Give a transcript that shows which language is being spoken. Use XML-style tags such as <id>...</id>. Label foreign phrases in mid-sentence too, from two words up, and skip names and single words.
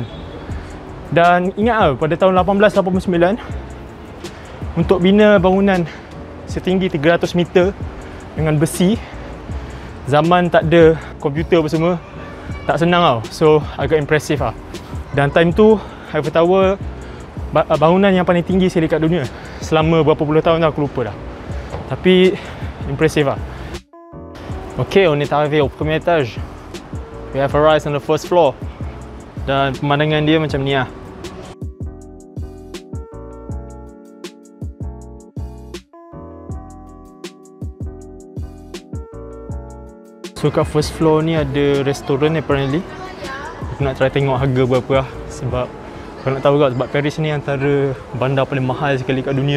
<ms>Dan ingat lah, pada tahun 1889 untuk bina bangunan setinggi 300 meter dengan besi, zaman tak ada komputer apa semua, tak senang tau. So agak impresif lah. Dan time tu Eiffel Tower bangunan yang paling tinggi sekali kat dunia. Selama berapa puluh tahun dah aku lupa dah. Tapi impresif lah.</ms> <fr>Ok, on est arrivé au premier étage.</fr> <en>We have arrived on the first floor.</en> <ms>Dan pemandangan dia macam ni lah. So kat</ms> <en>first floor</en> <ms>ni ada restoran apparently. Aku nak try tengok harga berapa lah. Sebab kau nak tahu juga, sebab Paris ni antara bandar paling mahal sekali kat dunia.</ms>